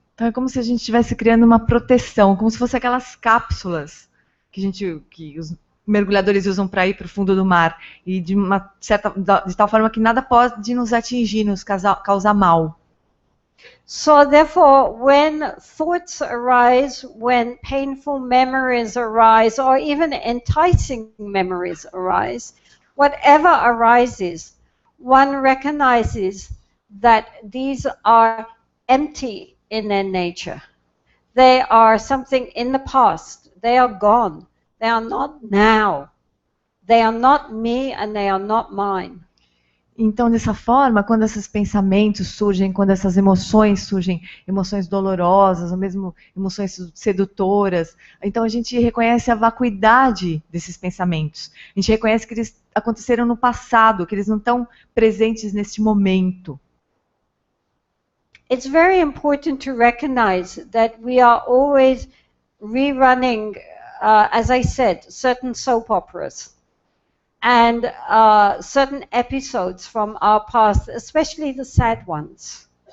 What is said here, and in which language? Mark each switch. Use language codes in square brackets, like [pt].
[pt] Então é como se a gente estivesse criando uma proteção, como se fosse aquelas cápsulas que os mergulhadores usam para ir para o fundo do mar, e de tal forma que nada pode nos atingir, nos causar mal. [en] So therefore, when thoughts arise, when painful memories arise, or even enticing memories arise, whatever arises, one recognizes that these are empty in their nature. They are something in the past. They are gone. They are not now. They are not me and they are not mine. [pt] Então, dessa forma, quando esses pensamentos surgem, quando essas emoções surgem, emoções dolorosas, ou mesmo emoções sedutoras, então a gente reconhece a vacuidade desses pensamentos. A gente reconhece que eles aconteceram no passado, que eles não estão presentes neste momento. [en] It's very important to recognize that we are always rerunning, as I said, certain soap operas. And certain episodes from our past, especially the sad ones.